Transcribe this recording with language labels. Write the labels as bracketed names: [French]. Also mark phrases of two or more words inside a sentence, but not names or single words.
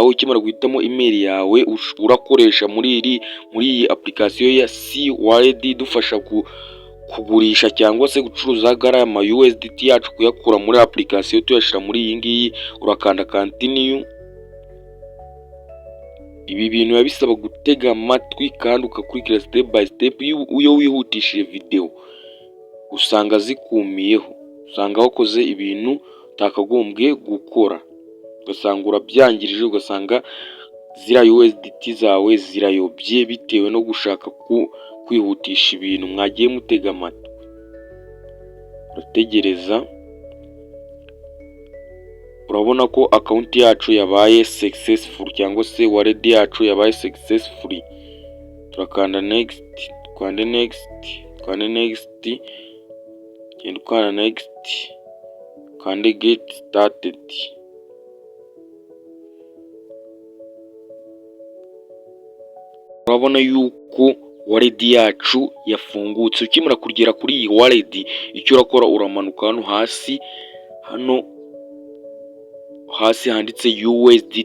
[Kinyarwanda] Ukimara guhitamo email yawe urakoresha muri iyi application ya C-Wallet idufasha kugurisha cyangwa se gucuruza gariya ama USDT yacu, kuyakura muri application tuyashira muri iyi ngiyi, urakanda continue. Ibi bintu biba bisaba gutega amatwi kandi ukakurikira [English] step by step. [Kinyarwanda] Iyo wihutishije video usanga zikumiyeho, usanga wakoze ibintu utakagombye gukora, ugasanga urabyangirije, ugasanga ziriya USDT zawe zirayobye bitewe no gushaka kwihutisha ibintu. Mwagiye mutega amatwi, urategereza. Urabona ko account yacu yabaye successful cyangwa se wallet yacu yabaye successful. Turakanda next, twande next, twande next, genda ukanda next, kandi [English] get started. [Kinyarwanda] Urabona yuko wallet yacu yafungutse. Ukimara kugera kuri iyi wallet, icyo urakora uramanuka hano hasi handitse USDT.